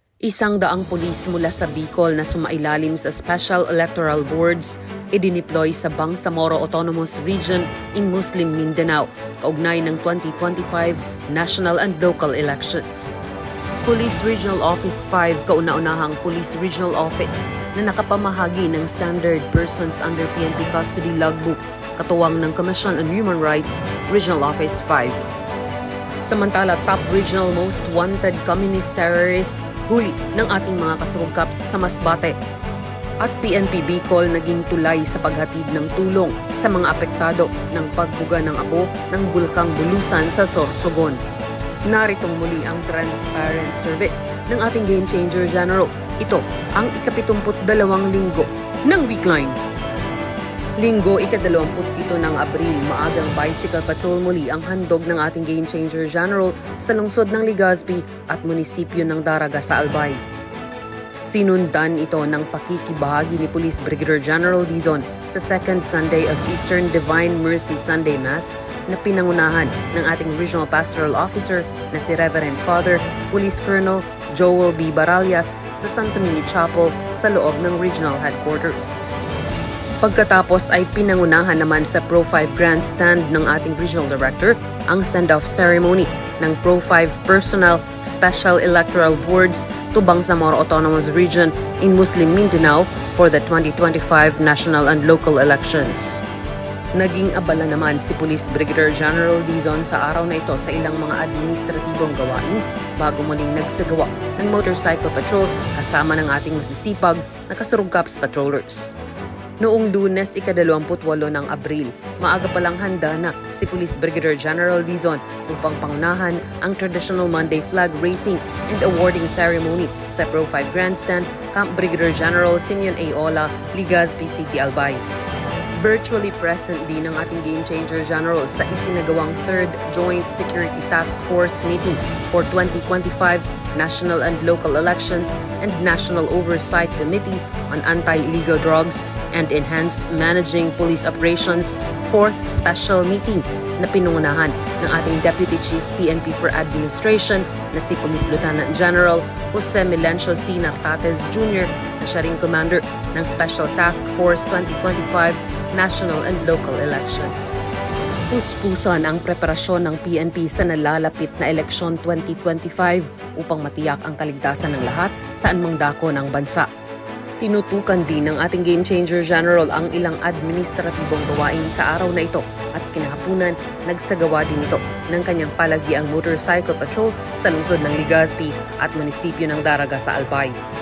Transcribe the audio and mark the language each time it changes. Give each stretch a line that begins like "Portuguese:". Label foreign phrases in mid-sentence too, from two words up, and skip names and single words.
Filipino: 100 pulis mula sa Bicol na sumailalim sa Special Electoral Boards idineploy sa Bangsamoro Autonomous Region in Muslim Mindanao kaugnay ng 2025
English: national and local elections.
Filipino: Police Regional Office 5 kauna-unahang Police Regional Office na nakapamahagi ng Standard Persons Under PNP Custody Logbook katuwang ng Commission on Human Rights Regional Office 5. Samantala,
English: top regional most wanted communist terrorist
Filipino: huli ng ating mga kasurugkaps sa Masbate. At PNP Bicol naging tulay sa paghatid ng tulong sa mga apektado ng pagbuga ng apo ng Bulkang Bulusan sa Sorsogon. Naritong muli ang
English: transparent service
Filipino: ng ating Game Changer General. Ito ang ika-72 linggo ng Weekline. Linggo, ika-27 ng Abril, maagang
English: bicycle patrol
Filipino: muli ang handog ng ating Game Changer General sa lungsod ng Legazpi at munisipyo ng Daraga sa Albay. Sinundan ito ng pakikibahagi ni Police Brigadier General Dizon sa Second Sunday of Eastern Divine Mercy Sunday Mass na pinangunahan ng ating
English: Regional Pastoral Officer
Filipino: na si Reverend Father Police Colonel Joel B. Baralias sa Santo Niño Chapel sa loob ng Regional Headquarters. Pagkatapos ay pinangunahan naman sa Pro-5 Grandstand ng ating Regional Director ang
English: send-off ceremony
Filipino: ng Pro-5 Personal Special Electoral Boards to Bangsamoro Autonomous Region in Muslim Mindanao
English: for the 2025 national and local elections.
Filipino: Naging abala naman si Police Brigadier General Dizon sa araw na ito sa ilang mga administratibong gawain bago muling nagsagawa ng
English: motorcycle patrol
Filipino: kasama ng ating masisipag na kasurugkaps patrollers. Noong Lunes, ika-28 ng Abril, maaga palang handa na si Police Brigadier General Dizon upang pangunahan ang
English: traditional Monday flag racing and awarding ceremony
Filipino: sa Pro-5 Grandstand, Camp Brigadier General Simeon A. Ola, Legazpi City, Albay. Virtually present din ang ating Game Changer General sa isinagawang 3rd Joint Security Task Force
English: meeting for 2025 national and local elections
Filipino: and National Oversight Committee on Anti-Illegal Drugs and Enhanced Managing Police Operations 4th Special Meeting na pinungunahan ng ating
English: Deputy Chief PNP for Administration
Filipino: na si Police Lieutenant General Jose Milencio C. Nartates Jr. na siya ring Commander ng Special Task Force 2025 National and Local Elections. Puspusan ang preparasyon ng PNP sa nalalapit na eleksyon 2025 upang matiyak ang kaligtasan ng lahat saan mang dako ng bansa. Tinutukan din ng ating Game Changer General ang ilang administratibong gawain sa araw na ito at kinahapunan nagsagawa din ito ng kanyang palagiang
English: motorcycle patrol
Filipino: sa lungsod ng Legazpi at munisipyo ng Daraga sa Albay.